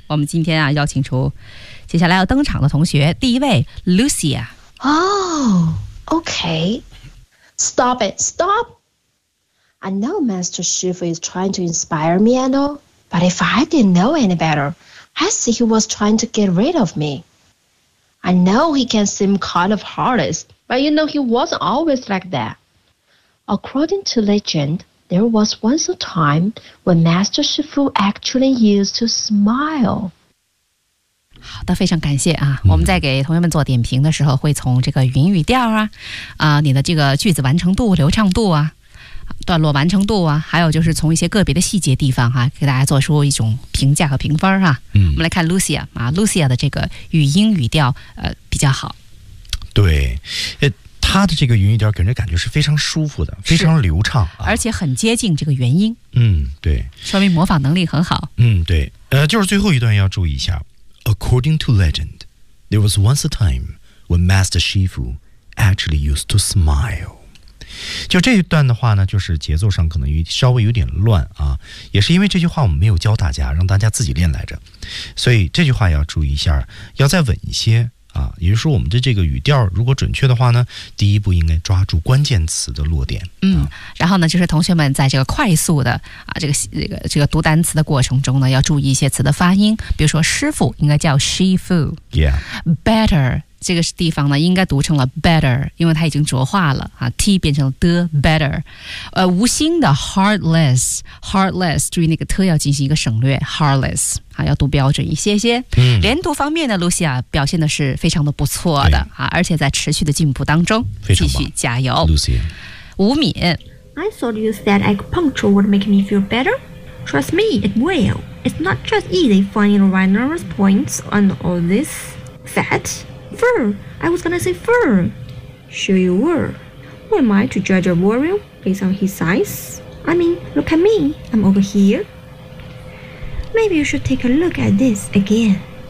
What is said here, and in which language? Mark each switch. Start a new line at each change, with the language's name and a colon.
Chinese: 我们今天啊邀请出接下来要登场的同学，第一位 Lucia。
English: Okay. Stop it. I know Master Shifu is trying to inspire me and all, but if I didn't know any better, I'd say he was trying to get rid of me. I know he can seem kind of heartless, but you know he wasn't always like that. According to legendThere was once a time when Master Shifu actually used to smile.
Chinese: 好的，非常感谢啊！我们在给同学们做点评的时候，会从这个云语调啊，你的这个句子完成度、流畅度啊，段落完成度啊，还有就是从一些个别的细节地方哈、啊，给大家做出一种评价和评分哈、啊。嗯，我们来看 Lucia 啊 ，Lucia 的这个语音语调比较好。对，他的这个云语调给人感觉是非常舒服的，非常流畅、啊、而且很接近这个原音。嗯，对，说明模仿能力很好。嗯，对，就是最后一段要注意一下。
English: According to legend, there was once a time when Master Shifu actually used to smile.
Chinese: 就这一段的话呢，就是节奏上可能稍微有点乱啊，也是因为这句话我们没有教大家，让大家自己练来着，所以这句话要注意一下，要再稳一些。啊，也就是说我们的这个语调如果准确的话呢，第一步应该抓住关键词的落点。嗯，然后呢就是同学们在这个快速的啊这个读单词的过程中呢，要注意一些词的发音，比如说师傅应该叫 Shifu。
English: Yeah.
Chinese: Better, 这个地方呢应该读成了 better, 因为它已经浊化了啊 ,T 变成了
English: the better。
Chinese: 无心的 heartless, 注意那个 t 要进行一个省略 ,heartless。啊、要读标准一些些、嗯、连读方面呢 Lucia 表现的是非常的不错的、啊、而且在持续的进步当中，非常继续加油 Lucia。吴敏
English: I thought you said acupuncture would make me feel better. Trust me, it will. It's not just easy finding the right nerve points on all this fat. Fur, I was gonna say fur. Sure you were. Who am I to judge a warrior based on his size? I mean, look at me, I'm over hereMaybe you should take a look at this again.